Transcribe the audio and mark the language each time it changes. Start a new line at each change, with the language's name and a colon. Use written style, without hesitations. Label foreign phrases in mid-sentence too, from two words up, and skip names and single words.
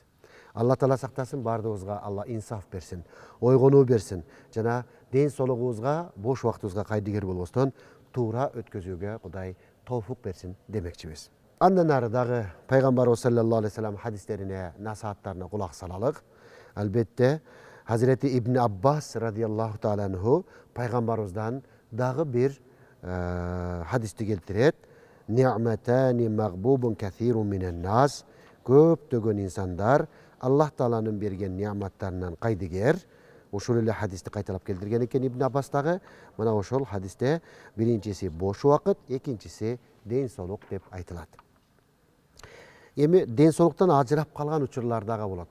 Kyrgyz: Алла Таала сактасын, бардыгыбызга Алла инсаф берсин, ойгонуу берсин жана ден соолугубузга, бош убактыбызга кайдыгер болбостон туура өткөзүүгө Кудай тоофук берсин демекчибиз. Андан ары дагы пайгамбарыбыз
Arabic: صلى الله عليه وسلم
Kyrgyz: хадистерине, насааттарына кулак салалык. Албетте Hazreti İbn Abbas
Arabic: رضي الله تعالى عنه
Kyrgyz: пайгамбарыбыздан дагы бир хадисти келтирет.
Arabic: نعمتان مغبون كثير من الناس.
Kyrgyz: Көптөгөн инсандар Аллах Тааланын берген ni'маттарынан кайдыгер. Ошол эле хадисти кайталап келтирген экен Ибн Аббас дагы. Мына ошол хадисте биринчиси бош убакыт, экинчиси ден соолук деп айтылат. Эми ден соолуктан ажырап калган учурлар дагы болот.